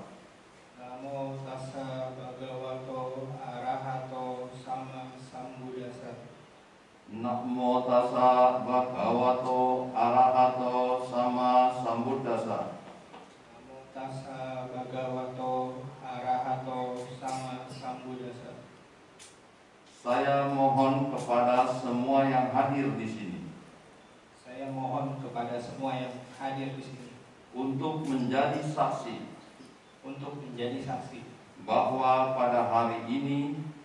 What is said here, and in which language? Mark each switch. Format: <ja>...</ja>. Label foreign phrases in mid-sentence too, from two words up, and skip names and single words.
<pi>Namo tassa bhagavato arahato sama Namo tassa bhagavato arahato sama sambuddhassa. Namo tassa bhagavato arahato sama sambuddhassa.</pi> <id>Saya mohon kepada semua yang hadir di sini Saya mohon kepada semua yang hadir di sini untuk menjadi saksi bahwa pada hari ini,</id>